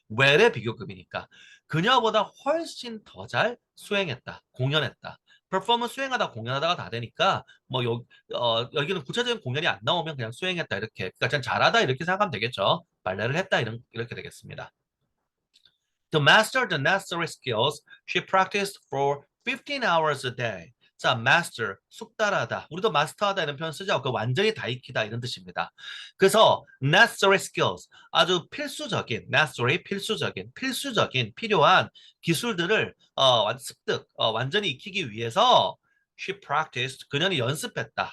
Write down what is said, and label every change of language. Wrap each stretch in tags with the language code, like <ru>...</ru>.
<ko>well의 비교급이니까 그녀보다 훨씬 더 잘 수행했다, 공연했다. perform은 수행하다, 공연하다가 다 되니까 뭐 여기는 구체적인 공연이 안 나오면 그냥 수행했다 이렇게, 그러니까 그냥 잘하다 이렇게 생각하면 되겠죠. 발레를 했다 이렇게 되겠습니다.</ko> <en>To master the necessary skills, she practiced for 15 hours a day.</en> <ko>자, master, 숙달하다. 우리도 마스터하다 이런 표현 쓰죠. 그 완전히 다 익히다 이런 뜻입니다. 그래서</ko> <en>necessary skills,</en> <ko>아주 필수적인, necessary, 필수적인, 필요한 기술들을 습득, 완전히 익히기 위해서</ko> <en>she practiced,</en> <ko>그녀는 연습했다.</ko>